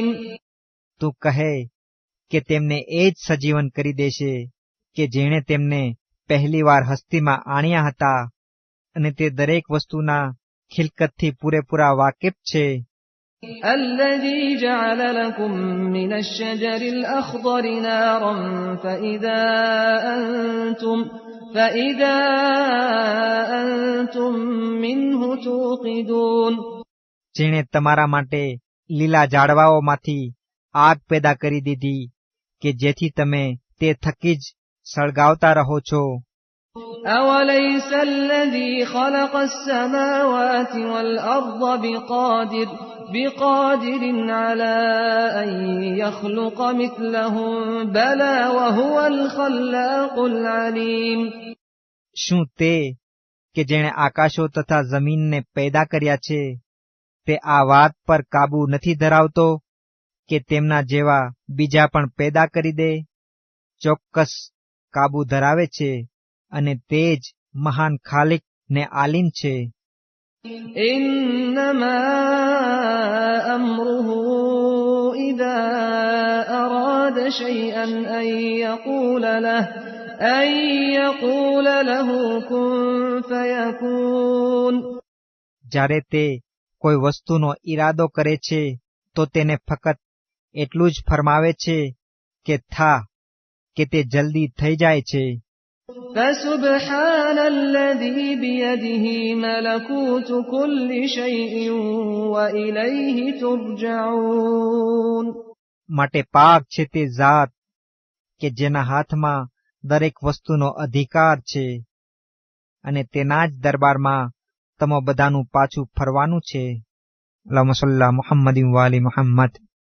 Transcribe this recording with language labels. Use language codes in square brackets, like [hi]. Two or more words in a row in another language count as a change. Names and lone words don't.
[gu] તું કહે કે તેમને એ જ સજીવન કરી દેશે કે જેણે તેમને પહેલીવાર હસ્તીમાં આણ્યા હતા અને તે દરેક વસ્તુના ખિલકતથી પૂરેપૂરા વાકેફ છે. [ar] الذي جعل لكم من الشجر الأخضر نارا فإذا أنتم منه توقدون. [gu] જેણે તમારા માટે લીલા ઝાડવાઓમાંથી આગ પેદા કરી દીધી કે જેથી તમે તે થકી જ સળગાવતા રહો છો. [ar] أوليس الذي خلق السماوات والأرض بقادر على أن يخلق مثلهم بلى وهو الخلاق العليم. [gu] શું તે કે જેણે આકાશો તથા જમીનને પેદા કર્યા છે તે આ વાત પર કાબુ નથી ધરાવતો કે તેમના જેવા બીજા પણ પેદા કરી દે? ચોક્કસ કાબુ ધરાવે છે અને તે જ મહાન ખાલિક ને આલીમ છે. [ar] إنما أمره إذا أراد شيئا أن يقول له كن فيكون. [gu] જ્યારે તે કોઈ વસ્તુનો ઈરાદો કરે છે તો તેને ફક્ત એટલું જ ફરમાવે છે કે થા, કે તે જલ્દી થઈ જાય છે. [ar] فسبحان الذي بيده ملكوت كل شيء وإليه ترجعون. [gu] માટે પાક છે તે ઝાત કે જેના હાથમાં દરેક વસ્તુનો અધિકાર છે અને તેના જ દરબારમાં તમો બધાનું પાછું ફરવાનું છે. [ar] اللهم صل على محمد و آل محمد.